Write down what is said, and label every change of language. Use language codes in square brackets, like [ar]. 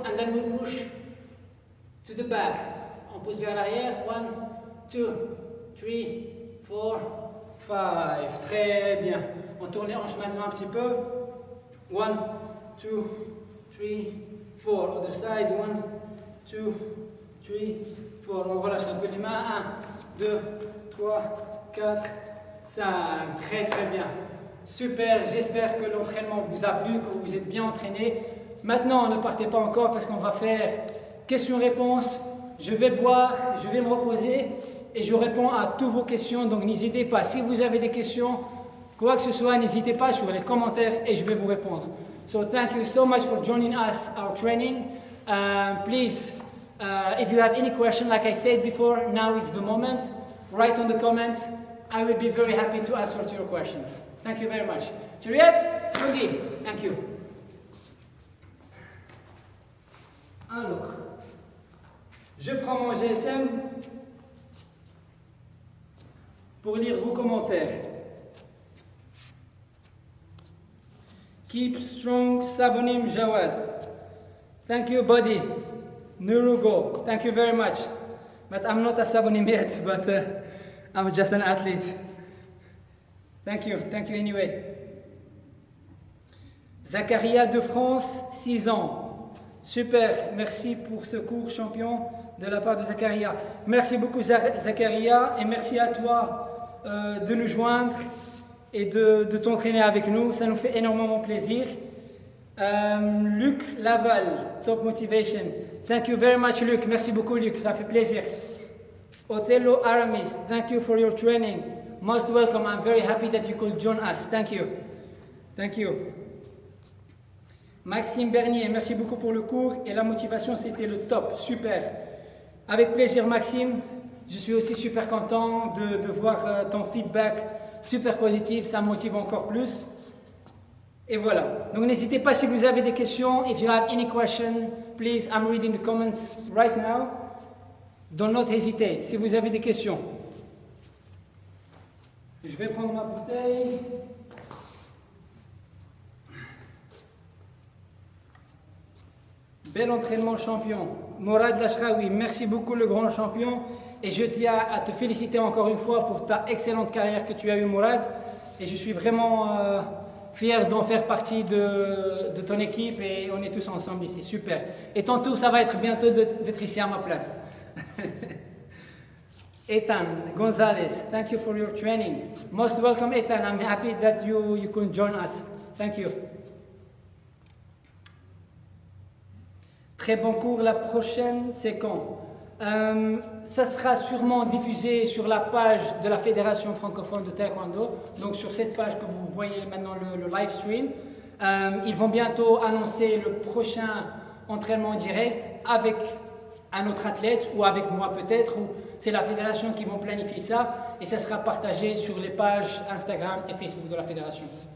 [en] And then we push to the back. [fr] On pousse vers l'arrière. 1, 2, 3, 4, 5. Très bien. On tourne les hanches maintenant un petit peu. 1, 2, 3, 4. [en] Other side. [fr] 1, 2, 3, 4. On relâche un peu les mains. 1, 2, 3, 4, 5. Très très bien. Super. J'espère que l'entraînement vous a plu, que vous vous êtes bien entraîné. Maintenant, ne partez pas encore parce qu'on va faire questions-réponses. Je vais boire, je vais me reposer et je réponds à toutes vos questions. Donc n'hésitez pas. Si vous avez des questions, quoi que ce soit, n'hésitez pas sur les commentaires et je vais vous répondre. [en] So thank you so much for joining us, our training. Please, if you have any question, like I said before, now is the moment. Write on the comments. I will be very happy to answer to your questions. Thank you very much. Juliette, Judy, thank you. [fr] Alors, je prends mon GSM pour lire vos commentaires. [en] Keep strong, Sabonim Jawad. Thank you, buddy. Nurugo, thank you very much. But I'm not a Sabonim yet, but I'm just an athlete. Thank you anyway. [fr] Zacharia de France, 6 ans. Super, merci pour ce cours champion de la part de Zacharia. Merci beaucoup Zacharia et merci à toi de nous joindre et de t'entraîner avec nous. Ça nous fait énormément plaisir. Luc Laval, Top Motivation. [en] Thank you very much Luc. [fr] Merci beaucoup Luc, ça fait plaisir. [en] Othello Aramis, thank you for your training. Most welcome, I'm very happy that you could join us. Thank you. Thank you. [fr] Maxime Bernier, merci beaucoup pour le cours et la motivation, c'était le top, super. Avec plaisir Maxime, je suis aussi super content de voir ton feedback super positif, ça me motive encore plus. Et voilà, donc n'hésitez pas si vous avez des questions, [en] if you have any question, please, I'm reading the comments right now. Do not hesitate, [fr] si vous avez des questions. Je vais prendre ma bouteille. Bel entraînement champion. Mourad Lashraoui, merci beaucoup le grand champion. Et je tiens à te féliciter encore une fois pour ta excellente carrière que tu as eue Mourad. Et je suis vraiment fier d'en faire partie de ton équipe et on est tous ensemble ici. Super. Et tantôt, ça va être bientôt d'être ici à ma place. [en] Ethan Gonzalez, thank you for your training. Most welcome Ethan, I'm happy that you could join us. Thank you. [fr] Très bon cours, la prochaine, c'est quand? Ça sera sûrement diffusé sur la page de la Fédération francophone de taekwondo, donc sur cette page que vous voyez maintenant le live stream. Ils vont bientôt annoncer le prochain entraînement direct avec un autre athlète ou avec moi peut-être, ou c'est la Fédération qui vont planifier ça et ça sera partagé sur les pages Instagram et Facebook de la Fédération.